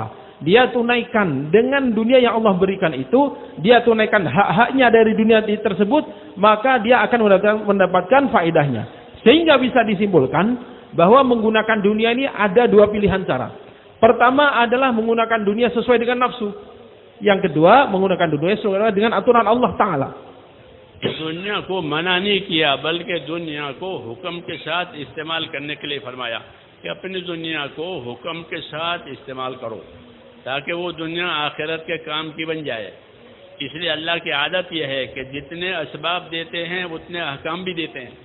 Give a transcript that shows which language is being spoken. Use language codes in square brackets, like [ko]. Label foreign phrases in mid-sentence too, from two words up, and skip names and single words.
[id] Dia tunaikan dengan dunia yang Allah berikan itu, dia tunaikan hak-haknya dari dunia tersebut, maka dia akan mendapatkan faedahnya. Sehingga bisa disimpulkan bahwa menggunakan dunia ini ada dua pilihan cara. Pertama adalah menggunakan dunia sesuai dengan nafsu. Yang kedua, menggunakan dunia sesuai dengan aturan Allah Ta'ala. [hi] दुनिया को मना नहीं किया, बल्कि दुनिया को हुक्म के साथ इस्तेमाल करने के लिए फरमाया कि अपनी दुनिया को हुक्म के साथ इस्तेमाल करो, ताकि वो दुनिया आखिरत के काम की बन जाए। इसलिए अल्लाह की आदत यह है कि जितने असबाब देते हैं उतने अहकाम भी देते हैं।